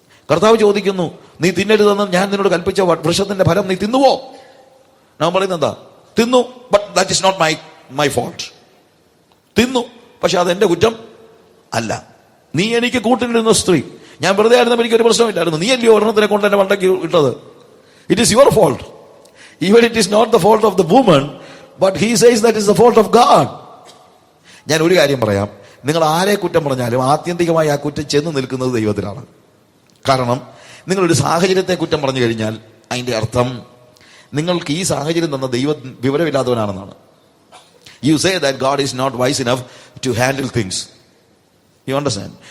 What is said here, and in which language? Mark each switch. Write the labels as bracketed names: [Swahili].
[Malayalam] കർത്താവ് ചോദിക്കുന്നു, നീ തിന്നരുതെന്ന് ഞാൻ നിന്നോട് കൽപ്പിച്ച വൃക്ഷത്തിന്റെ ഫലം നീ തിന്നുവോ? ഞാൻ പറയുന്നത് എന്താ? തിന്നു, [English] But that is not my fault. [Malayalam] തിന്നു, പക്ഷെ അതെന്റെ കുറ്റം അല്ല. നീ എനിക്ക് കൂട്ടിനിരുന്ന സ്ത്രീ, ഞാൻ വെറുതെ ആയിരുന്നപ്പോൾ എനിക്കൊരു പ്രശ്നമില്ലായിരുന്നു. നീ അല്ലയോ ഒരെണ്ണത്തിനെ കൊണ്ട് എന്നെ വണ്ടക്കി ഇട്ടത്. [English] It is your fault. Even it is not the fault of the woman, but he says that is the fault of God. [Malayalam] ഞാൻ ഒരു കാര്യം പറയാം, നിങ്ങൾ ആരെ കുറ്റം പറഞ്ഞാലും ആത്യന്തികമായി ആ കുറ്റം ചെന്ന് നിൽക്കുന്നത് ദൈവത്തിലാണ്. കാരണം നിങ്ങളൊരു സാഹചര്യത്തെ കുറ്റം പറഞ്ഞു കഴിഞ്ഞാൽ അതിന്റെ അർത്ഥം നിങ്ങൾക്ക് ഈ സാഹചര്യം തന്ന ദൈവം വിവരമില്ലാത്തവനാണെന്നാണ്. [English] You say that God is not wise enough to handle things. You understand?